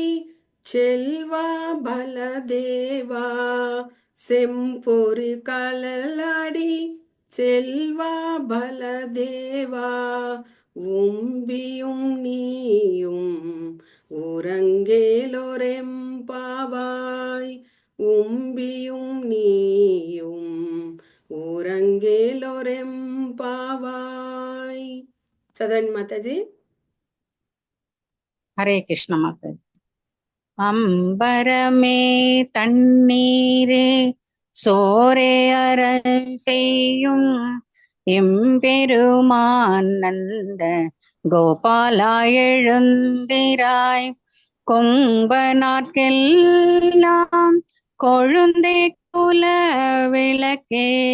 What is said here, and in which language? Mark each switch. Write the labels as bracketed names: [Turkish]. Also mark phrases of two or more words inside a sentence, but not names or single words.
[Tamil] செல்வா பலதேவா செம்பொரு களலடி செல்வா பலதேவா உம்பியும் நீயும் உறங்கேலொரெம்பாவாய் உம்பியும் நீயும் உறங்கేలొరెంపావాయ్. [Telugu] చదవండి మాతాజీ. హరే కృష్ణ మాతాజీ. [Tamil] அம்பரமே தண்ணீரே சோரே அரண் செய்யும் எம்பெருமான் நந்த கோபாலா எழுந்திராய் கொம்பனார்க்கெல்லாம் கொழுந்தே குல விளக்கே